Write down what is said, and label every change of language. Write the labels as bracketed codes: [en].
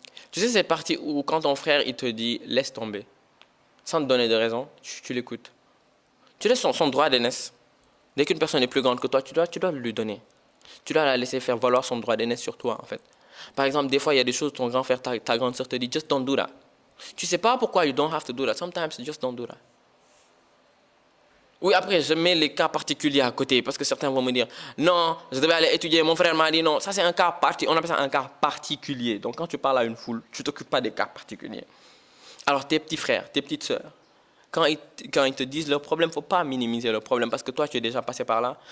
[fr] Tu sais cette partie où quand ton frère il te dit laisse tomber, sans te donner de raison, tu l'écoutes. Tu laisses son droit d'aînesse. Dès qu'une personne est plus grande que toi, tu dois lui donner. Tu dois la laisser faire valoir son droit d'aînesse sur toi en fait. Par exemple, des fois il y a des choses ton grand frère, ta grande sœur te dit [en] just don't do that. [fr] Tu ne sais pas pourquoi [en] you don't have to do that. Sometimes you just don't do that. [fr] Oui, après, je mets les cas particuliers à côté parce que certains vont me dire non, je devais aller étudier, mon frère m'a dit non. Ça, c'est un cas particulier. On appelle ça un cas particulier. Donc, quand tu parles à une foule, tu ne t'occupes pas des cas particuliers. Alors, tes petits frères, tes petites sœurs, quand ils te disent leur problème, il ne faut pas minimiser leur problème parce que toi, tu es déjà passé par là.